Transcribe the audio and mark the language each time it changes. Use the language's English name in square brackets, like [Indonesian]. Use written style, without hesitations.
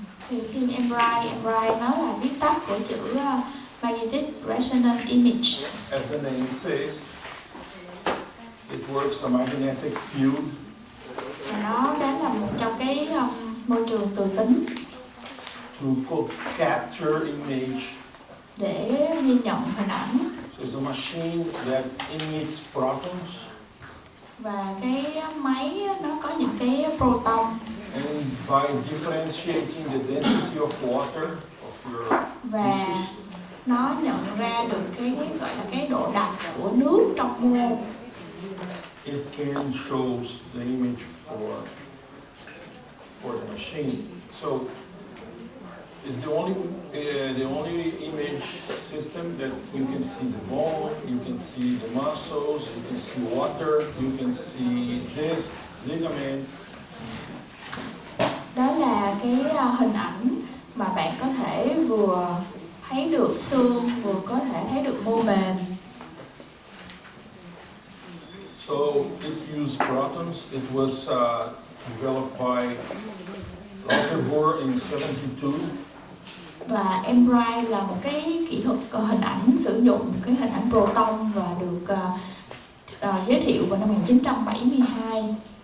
[Vietnamese] Thì phim MRI nó là viết tắt của chữ Magnetic Resonance Image. [English] As the name says, it works a magnetic field [Vietnamese] Và nó là một trong cái môi trường từ tính [English] to capture image. [Vietnamese] để ghi nhận hình ảnh. [English] So it's a machine that emits protons, [Vietnamese] Và cái máy nó có những cái proton. [English] and by differentiating the density of water of your [Vietnamese] Và [English] tissues, [Vietnamese] nó nhận ra được cái gọi là cái độ đặc của nước trong mô. [English] it can show the image for the machine. So it's the only image system that you can see the bone, you can see the muscles, you can see water, you can see disc, ligaments. [Vietnamese] Đó là cái hình ảnh mà bạn có thể vừa thấy được xương, vừa có thể thấy được mô mềm. [English] So it used protons. It was developed by Lauterbur in 72. [Vietnamese] Và MRI là một cái kỹ thuật hình ảnh sử dụng cái hình ảnh proton và được giới thiệu vào năm 1972.